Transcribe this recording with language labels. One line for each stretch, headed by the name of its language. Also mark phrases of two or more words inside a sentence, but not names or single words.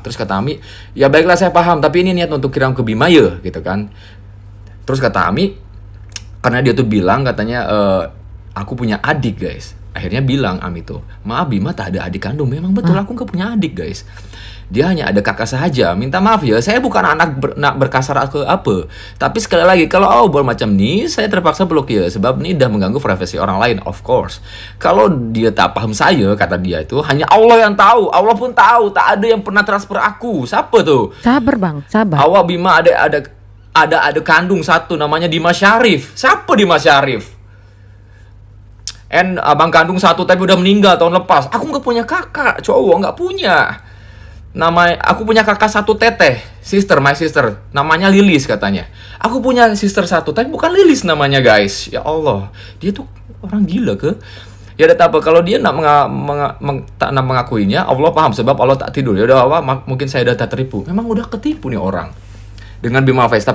Indonesian: Terus kata Ami, ya baiklah saya paham, tapi ini niat untuk kirim ke Bima ya gitu kan. Terus kata Ami, karena dia tuh bilang katanya aku punya adik guys. Akhirnya bilang Ami tuh, maaf Bima tak ada adik kandung. Memang betul aku gak punya adik guys. Dia hanya ada kakak saja.
Malay: Minta maaf ya, saya bukan anak berkasar ke apa. Tapi sekali lagi, kalau macam ni, saya terpaksa blokir. Sebab ni dah mengganggu privasi orang lain,
English: of course.
Malay: Kalau dia tak paham saya, kata dia itu, hanya Allah yang tahu. Allah pun tahu, tak ada yang pernah transfer aku.
Indonesian: Siapa tuh? Sabar bang, sabar.
Malay: Awak Bima ada kandung satu, namanya Dimas Syarif. Siapa Dimas Syarif? Abang kandung satu tapi udah meninggal tahun lepas.
Indonesian: Aku nggak punya kakak, cowok nggak punya. Aku punya kakak satu teteh,
English: my sister,
Indonesian: namanya Lilis katanya. Aku punya sister satu, tapi bukan Lilis namanya guys.
Arabic: Ya Allah,
Indonesian: dia tuh orang gila ke?
Malay: Ya udah apa, kalau dia tak mengakuinya, Allah paham sebab Allah tak tidur.
Indonesian: Ya udah mungkin saya udah tertipu. Memang udah ketipu nih orang dengan Bima Face.